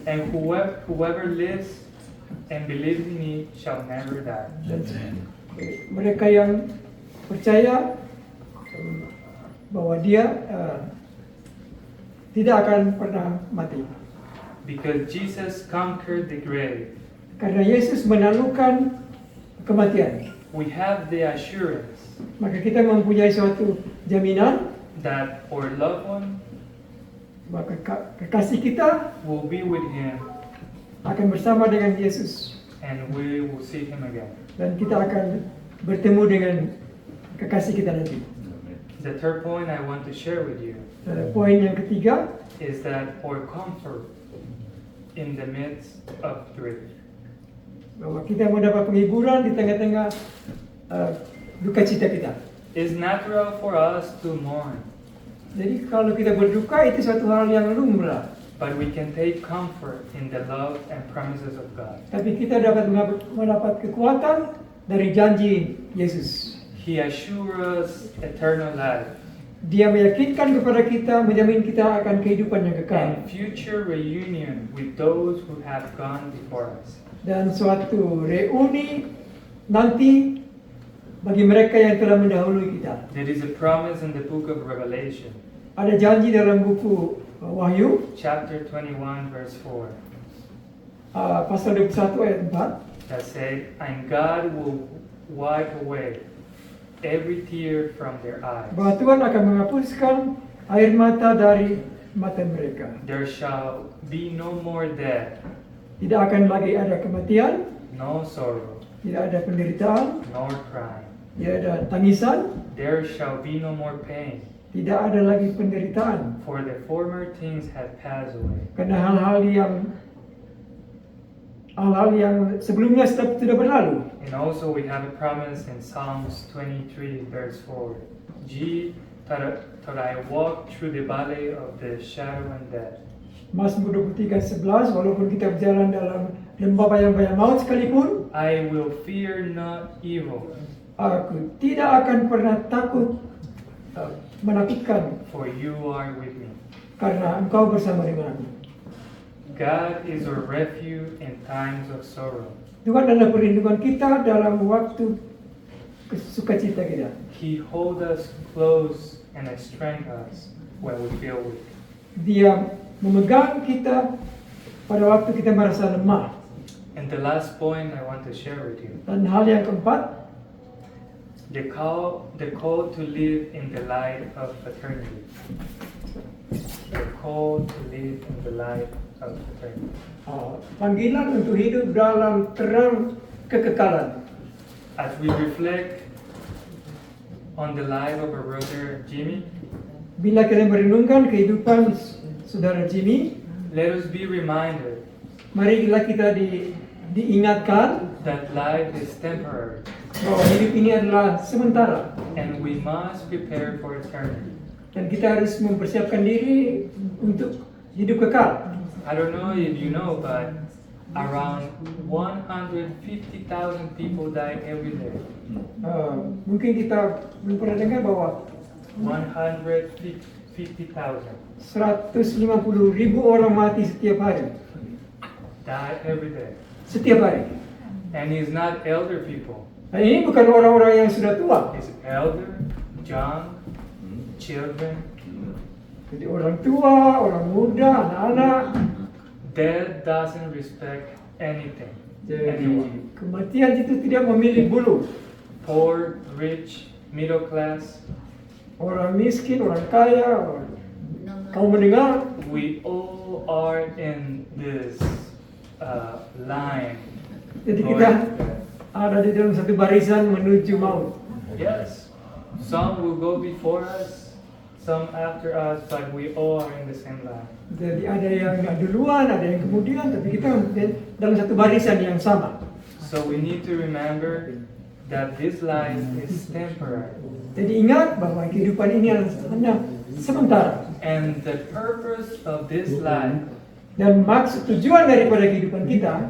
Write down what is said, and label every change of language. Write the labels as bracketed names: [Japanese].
[English] And whoever lives and believes in me shall never die. [Indonesian] Dan mereka yang percaya bahwa dia tidak akan pernah mati. [English] Because Jesus conquered the grave, [Indonesian] Karena Yesus menaklukkan kematian, [English] we have the assurance [Indonesian] maka kita mempunyai suatu jaminan [English] that our loved one [Indonesian] maka kekasih kita [English] will be with him [Indonesian] akan bersama dengan Yesus [English] and we will see him again. [Indonesian] dan kita akan bertemu dengan kekasih kita nanti. [English] The third point I want to share with you [Indonesian] Poin yang ketiga, [English] is that our comfort in the midst of grief. [Indonesian] bahwa kita mendapat penghiburan di tengah-tengah duka cita kita. [English] It's natural for us to mourn, [Indonesian] Jadi kalau kita berduka itu suatu hal yang lumrah. [English] but we can take comfort in the love and promises of God. [Indonesian] Tapi kita dapat mendapat kekuatan dari janji Yesus. [English] He assures us eternal life [Indonesian] Dia meyakinkan kepada kita, menjamin kita akan kehidupan yang kekal. [English] and future reunion with those who have gone before us. [Indonesian] Dan suatu reuni nanti bagi mereka yang telah mendahului kita. [English] There is a promise in the book of Revelation, [Indonesian] Ada janji dalam buku Wahyu, [English] chapter 21, verse 4, [Indonesian] pasal 21 ayat 4. [English] that said, and God will wipe away every tear from their eyes. [Indonesian] Bahwa Tuhan akan menghapuskan air mata dari mata mereka. [English] There shall be no more death, [Indonesian] Tidak akan lagi ada kematian, [English] no sorrow, [Indonesian] tidak ada penderitaan, [English] nor crying. [Indonesian] tidak ada tangisan, [English] There shall be no more pain, [Indonesian] tidak ada lagi penderitaan. [English] for the former things have passed away. [Indonesian] Karena hal-hal yang sebelumnya sudah berlalu. [English] And also we have a promise in Psalms 23, verse 4. Yea, though I walk through the valley of the shadow and death, [Indonesian] Mazmur 23:11, walaupun kita berjalan dalam lembah bayang-bayang maut sekalipun, [English] I will fear not evil, [Indonesian] aku tidak akan pernah takut menakutkan [English] for you are with me. [Indonesian] karena engkau bersama dengan aku. [English] God is our refuge in times of sorrow. [Indonesian] Tuhan adalah perlindungan kita dalam waktu sukacita kita. [English] He holds us close and strengthens us when we feel weak. [Indonesian] Dia memegang kita pada waktu kita merasa lemah. [English] And the last point I want to share with you, [Indonesian] Dan hal yang keempat, [English] the call to live in the light of eternity. The call to live in the light of eternity. [Indonesian] Panggilan untuk hidup dalam terang kekekalan. [English] As we reflect on the life of our brother Jimmy, [Indonesian] Bila kalian merenungkan kehidupan saudara Jimmy, [English] let us be reminded [Indonesian] marilah kita diingatkan [English] that life is temporary [Indonesian] bahwa hidup ini adalah sementara [English] and we must prepare for eternity. [Indonesian] dan kita harus mempersiapkan diri untuk hidup kekal. [English] I don't know if you know, but around 150,000 people die every day. [Indonesian] Mungkin kita belum pernah dengar bahwa [English] 150,000 [Indonesian] 150.000 orang mati setiap hari. [English] die every day. [Indonesian] Setiap hari. [English] And it's not elder people. [Indonesian] Dan ini bukan orang-orang yang sudah tua. [English] It's elder, young, children. [Indonesian] Jadi orang tua, orang muda, anak-anak. [English] Death doesn't respect anything. [Indonesian] Jadi kematian itu tidak memilih bulu. [English] Poor, rich, middle class. [Indonesian] Orang miskin, orang kaya, kaum mendengar. [English] We all are in this line. [Indonesian] Jadi [English] going [Indonesian] kita [English] to death. [Indonesian] ada di dalam satu barisan menuju maut. [English] Yes, some will go before us, some after us, but we all are in the same line. [Indonesian] Jadi ada yang duluan, ada yang kemudian, tapi kita dalam satu barisan yang sama. [English] So we need to remember that this life is temporary. [Indonesian] Jadi ingat bahwa kehidupan ini hanya sementara. [English] And the purpose of this life [Indonesian] Dan maksud tujuan daripada kehidupan kita